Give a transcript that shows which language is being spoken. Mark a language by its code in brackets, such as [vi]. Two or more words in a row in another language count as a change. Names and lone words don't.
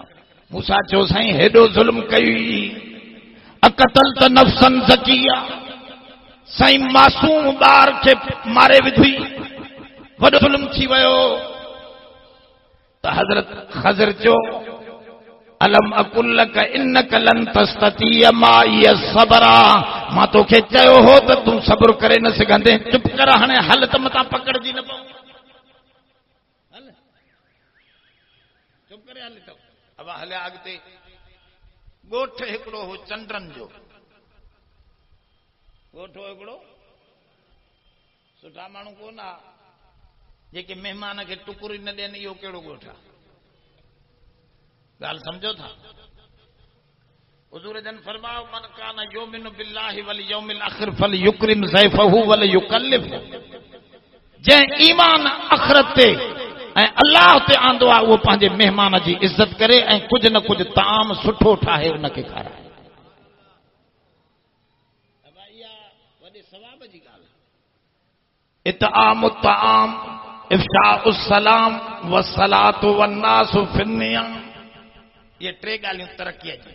[sd] मूसा चयो साईं हेॾो ज़ुल्म कई, [ar] أقتلت نفسا زكية, [sd] साईं मासूम ॿार खे मारे विधी, वॾो ज़ुल्म थी वियो। त हज़रत ख़ज़र चयो [ar] ألم أقل لك إنك لن تستطيع معي صبرا, [sd] मां तोखे चयो हो त तूं सब्र करे न सघंदे, चुप कर हाणे हल त मतां पकड़जी न पऊं, हल चुप करे हल। त अब हलिया अॻिते। ॻोठ हिकिड़ो हो चंडनि जो, ॻोठ हिकिड़ो, सुठा माण्हू कोन आहे जेके महिमान खे टुकुर न ॾियनि, इहो कहिड़ो ॻोठ आहे? ॻाल्हि सम्झो था? हुज़ूर जन फरमायो [ar] من كان يؤمن بالله واليوم الآخر فليكرم ضيفه ول يكلف, [sd] जंहिं ईमान आख़िरत ते ऐं अल्लाह ते आंदो आहे उहो पंहिंजे महिमान जी इज़त करे ऐं कुझु न कुझु ताम सुठो ठाहे उनखे खाराए। इहा वॾे सवाब जी ॻाल्हि आहे। [ar] إطعام الطعام، إفشاء السلام، والصلاة والناس نيام, [sd] ये टे ॻाल्हियूं तरक़ीअ जी।